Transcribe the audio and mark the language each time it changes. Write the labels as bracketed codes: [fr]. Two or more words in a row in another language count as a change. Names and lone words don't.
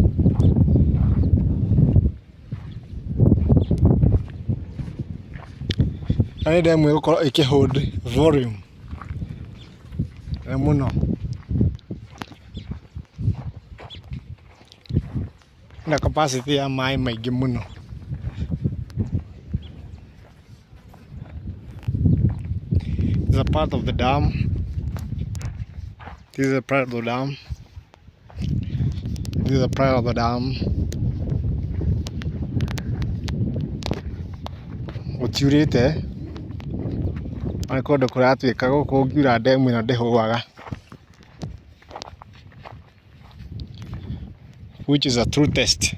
[ki] Na nĩ ndemu ĩgũkorwo ĩkĩhold volume mũno. Na capacity ya maĩ maingĩ mũno. [en] This is a part of the dam. This is a part of the dam. This is a part of the dam. [ki] Gũtiurĩte, nĩ kũndũ kũratuĩka gũkũ ũngiura ndemu ĩno ndĩhũaga. [en] which is a true test.